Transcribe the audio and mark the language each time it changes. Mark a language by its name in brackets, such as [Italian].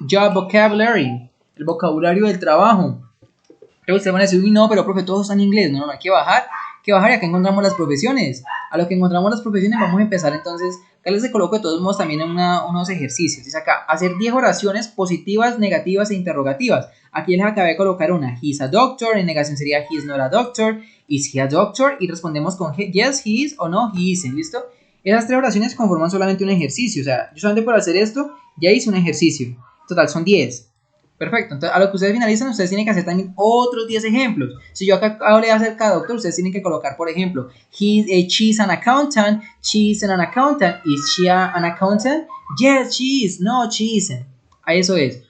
[English] Job vocabulary. [Spanish] El vocabulario del trabajo. Luego ustedes van a decir, uy, no, pero profe, todos están en inglés. No, hay que bajar. Y acá encontramos las profesiones. A lo que encontramos las profesiones vamos a empezar entonces. Acá les coloco de todos modos también unos ejercicios. Dice acá, hacer 10 oraciones positivas, negativas e interrogativas. Aquí les acabé de colocar una. [English] He's a doctor. [Spanish] En negación sería [English] he's not a doctor. Is he a doctor? [Spanish] Y respondemos con [English] yes, he is [Spanish] o [English] no, he isn't. [Spanish] ¿Listo? Esas 3 oraciones conforman solamente un ejercicio. O sea, yo solamente por hacer esto ya hice un ejercicio. Total, son 10. Perfecto. Entonces, a lo que ustedes finalizan, ustedes tienen que hacer también otros 10 ejemplos. Si yo acá hablé acerca de doctor, ustedes tienen que colocar, por ejemplo, [English] she's an accountant. She's an accountant. Is she an accountant? Yes, she is. No, she isn't. [Spanish] A eso es.